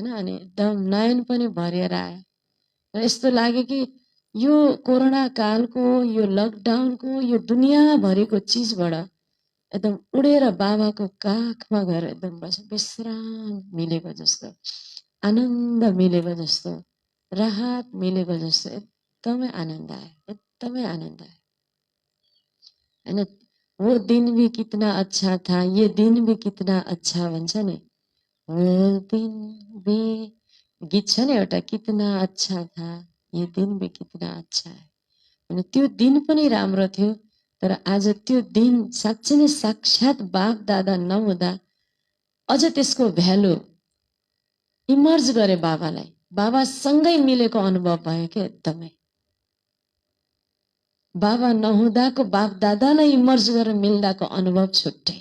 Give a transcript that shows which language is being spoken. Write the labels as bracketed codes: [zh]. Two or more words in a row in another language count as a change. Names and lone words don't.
[ne] अनि एकदम नयन पनि भरिएर आयो र यस्तो लाग्यो कि यो कोरोना कालको, यो लकडाउनको, यो दुनियाँभरिको चिजबाट एकदम उडेर बाबाको काखमा गएर एकदम विश्राम मिलेको जस्तो, आनन्द मिलेको जस्तो, राहत मिलेको जस्तो एकदमै आनन्द आयो, एकदमै आनन्द आयो हैन। [hi] वो दिन भी कितना अच्छा था, ये दिन भी कितना अच्छा [ne] भन्छ नि, [hi] वो दिन भी [ne] गीत छ नि एउटा, [hi] कितना अच्छा था ये दिन भी कितना अच्छा है। [ne] अनि त्यो दिन पनि राम्रो थियो, तर आज त्यो दिन साँच्चै नै साक्षात् बाप दादा नहुँदा अझ त्यसको भ्यालु इमर्ज गरे बाबालाई, बाबासँगै मिलेको अनुभव भयो क्या एकदमै। बाबा नहुँदाको बाप दादालाई इमर्ज गरेर मिल्दाको अनुभव छुट्टै।